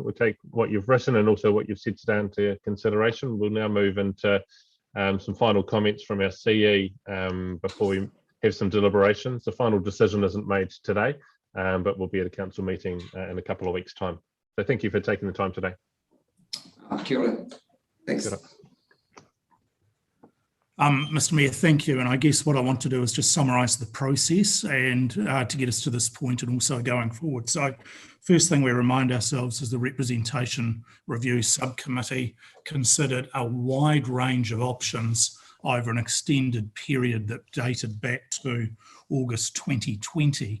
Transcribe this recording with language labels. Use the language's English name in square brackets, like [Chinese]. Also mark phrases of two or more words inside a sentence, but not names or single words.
[English] We'll take what you've written and also what you've said today into consideration. We'll now move into some final comments from our CE before we have some deliberations. The final decision isn't made today, but we'll be at a council meeting in a couple of weeks' time. So thank you for taking the time today. [Māori] Kia ora. Thanks. Kia ora. [English] Mr. Mayor, thank you. And I guess what I want to do is just summarise the process and to get us to this point and also going forward. So first thing we remind ourselves is the Representation Review Subcommittee considered a wide range of options over an extended period that dated back to August 2020.